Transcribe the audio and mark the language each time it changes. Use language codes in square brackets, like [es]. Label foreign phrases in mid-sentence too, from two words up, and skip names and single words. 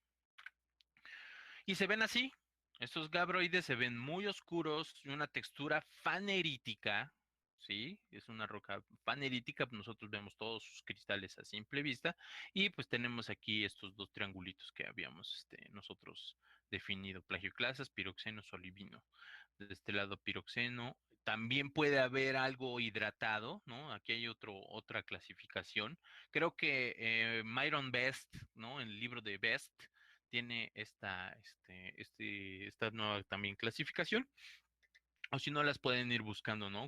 [es] Y se ven así. Estos gabroides se ven muy oscuros y una textura fanerítica, ¿sí? Es una roca fanerítica, nosotros vemos todos sus cristales a simple vista y pues tenemos aquí estos dos triangulitos que habíamos nosotros definido, plagioclasas, piroxeno, solivino. De este lado piroxeno, también puede haber algo hidratado, ¿no? Aquí hay otra clasificación. Creo que Myron Best, ¿no? En el libro de Best, tiene esta nueva también clasificación, o si no las pueden ir buscando, ¿no?